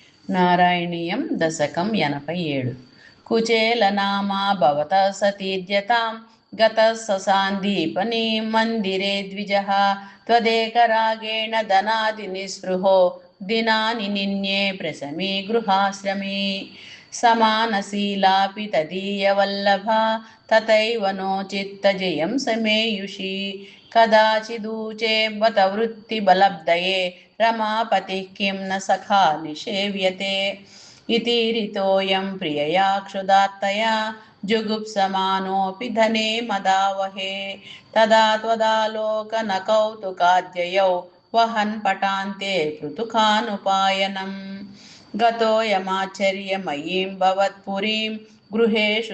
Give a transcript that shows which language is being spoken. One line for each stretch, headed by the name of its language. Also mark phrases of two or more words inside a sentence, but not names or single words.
Sanskrit: నారాయణీయం దశకం 87 కుచేలనామా భవతः సతీర్యతాం గతः ససాందీపనీ మందిరే ద్విజः త్వదేకరాగేణ ధనాదినిస్పృహో దినాని నిన్యే ప్రశమీ గృహాశ్రమే సమానశీలాపి తదీయవల్లభా తథైవ నోచిత్తజయం సమేయుషి కదాచిదూచే బత వృత్తిబలబ్దయే రమాపతిः కిం న సఖా నిషేవ్యతే इति ऋतोऽयं प्रियया क्षुधात्तया जुगुप्समानोऽपि धने मदावहे तदा त्वदालोकनकौतुकाद्ययौ वहन् पटान्ते पृथुकानुपायनम् गतोऽयमाश्चर्यमयीं भवत्पुरीं गृहेषु